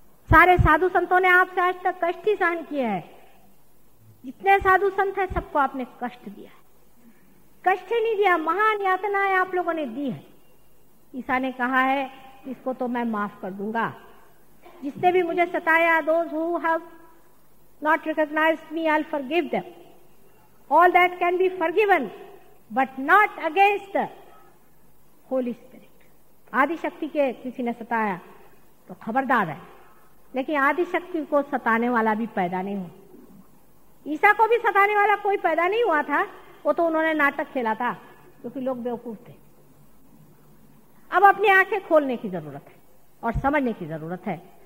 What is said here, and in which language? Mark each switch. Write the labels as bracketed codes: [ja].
[hi] सारे साधु संतों ने आपसे आज तक कष्ट ही सहन किए हैं। जितने साधु संत हैं, सबको आपने कष्ट दिया है। कष्ट ही नहीं दिया, महान यातनाएं आप लोगों ने दी है। ईसा ने कहा है, इसको तो मैं माफ कर दूंगा। जिसने भी मुझे सताया, [en] those who have not recognized me, I'll forgive them. All that can be forgiven, but not against the Holy Spirit. [hi] आदि शक्ति के किसी ने सताया तो खबरदार है, लेकिन आदि शक्ति को सताने वाला भी पैदा नहीं हुआ। ईसा को भी सताने वाला कोई पैदा नहीं हुआ था, वो तो उन्होंने नाटक खेला था, क्योंकि लोग बेवकूफ थे। अब अपनी आंखें खोलने की जरूरत है और समझने की जरूरत है।